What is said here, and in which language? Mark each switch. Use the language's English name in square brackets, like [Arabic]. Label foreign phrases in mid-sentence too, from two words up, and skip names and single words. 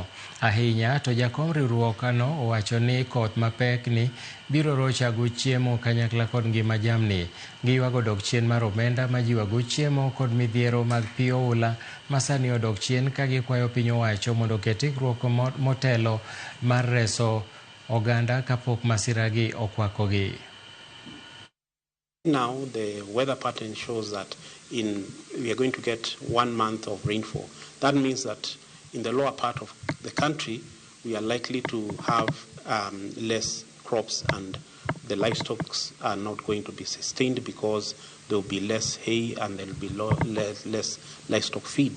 [Luo (Kenya and Tanzania)] Ahinya to jakom riwruokno owacho ni koth mapek ni biro rochago chiemo kanyakla kod ngima jamni. Giywago dok chien mar omenda ma jiwago chiemo kod midhiero mag pi oula ma sani odok chien ka gikwayo piny owacho mondo oket ikruok motelo mar reso oganda kapok masiragi okwakogi. [English] Now the weather pattern shows that we are going to get 1 month of rainfall. That means that in the lower part of the country, we are likely to have less crops, and the livestock are not going to be sustained because there will be less hay and there will be less livestock feed.